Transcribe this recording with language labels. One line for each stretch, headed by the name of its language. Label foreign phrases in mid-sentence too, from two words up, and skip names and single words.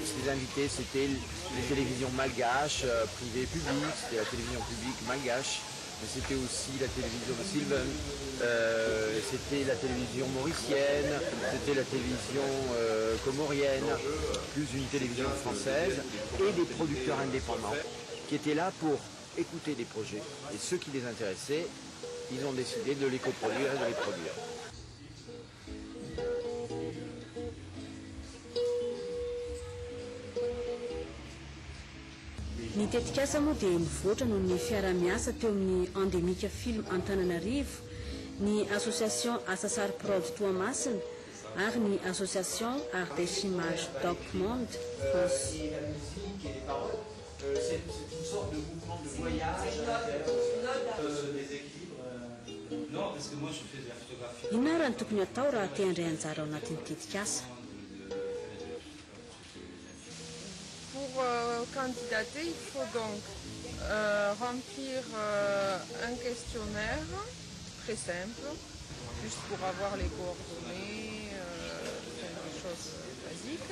French: Ces invités, c'était les télévisions malgaches, privées et publiques, c'était la télévision publique malgache, mais c'était aussi la télévision de Sylvain, c'était la télévision mauricienne, c'était la télévision comorienne, plus une télévision française, et des producteurs indépendants qui étaient là pour écouter des projets. Et ceux qui les intéressaient, ils ont décidé de les coproduire et de les produire.
Malagasy: Ny tetikasa moa dia mivoatra noho ny fiara-miasa teo amin'ny endémique film Antananarivo, ny association Asasary Prod Toamasina ary ny association Ardèche Image Doc Monde France.
French: C'est une sorte de mouvement de voyage des équilibres. Non, parce que moi je fais de la photographie.
Malagasy: Inona raha ny tokony atao raha te handray anjara ao anatin'ny tetikasa?
French: Pour candidater, il faut donc remplir un questionnaire très simple, juste pour avoir les coordonnées, des choses basiques.